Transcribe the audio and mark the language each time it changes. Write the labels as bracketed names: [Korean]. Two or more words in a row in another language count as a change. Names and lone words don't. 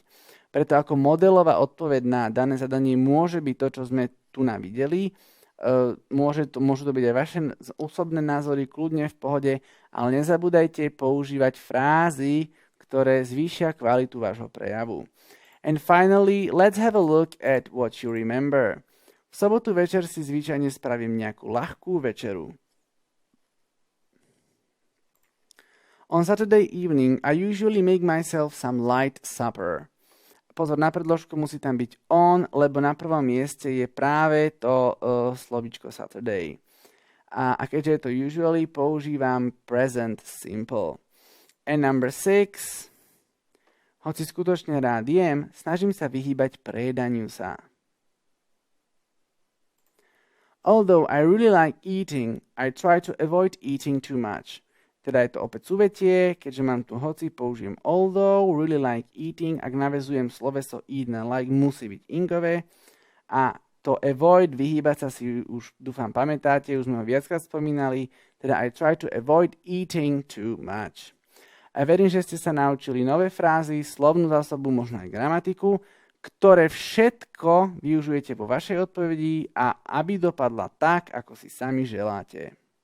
[Slovak] Preto ako modelová odpoveď na dané zadanie môže byť to, čo sme tu videli. Môžu to byť aj vaše osobné názory, kľudne v pohode, ale nezabúdajte používať frázy, ktoré zvýšia kvalitu vášho prejavu. [English] And finally, let's have a look at what you remember. [Slovak] V sobotu večer si zvyčajne spravím nejakú ľahkú večeru. [English] On Saturday evening, I usually make myself some light supper. [Slovak] Pozor, na predložku musí tam byť on, lebo na prvom mieste je práve to slovíčko Saturday. A keďže je to usually, používam [English] present simple. And number 6, [Slovak] hoci skutočne rád jem, snažím sa vyhýbať prejedaniu sa. [English] Although I really like eating, I try to avoid eating too much. [Slovak] Teda je to opäť súvetie, keďže mám tu hoci, použijem although, [English] really like eating, [Slovak] ak navezujem sloveso eat na like, musí byť ingové. A to avoid, vyhýbať sa si už dúfam pamätáte, už sme ho viackrát spomínali, teda [English] I try to avoid eating too much. [Slovak] A verím, že ste sa naučili nové frázy, slovnú zásobu, možno aj gramatiku, ktoré všetko využijete vo vašej odpovedi a aby dopadla tak, ako si sami želáte.